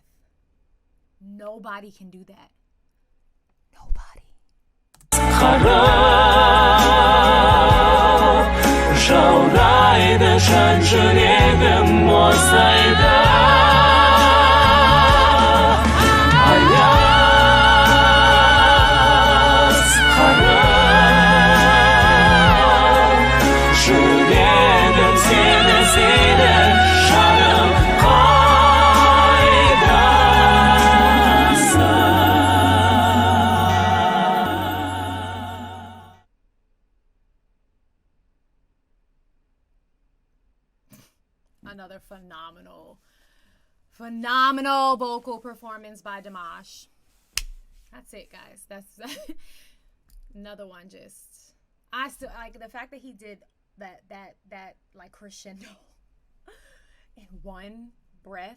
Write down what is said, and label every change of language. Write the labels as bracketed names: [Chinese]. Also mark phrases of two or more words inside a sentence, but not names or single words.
[English] Nobody can do that. Nobody. [Kazakh] Жаурайды жан жүрегім мұздайды. Аяз қарап жүрегім сені іздейді жаным қайдасың. [English] Another phenomenal vocal performance by Dimash. That's it, guys. That's another one. Just, I still like the fact that he did that like crescendo in one breath.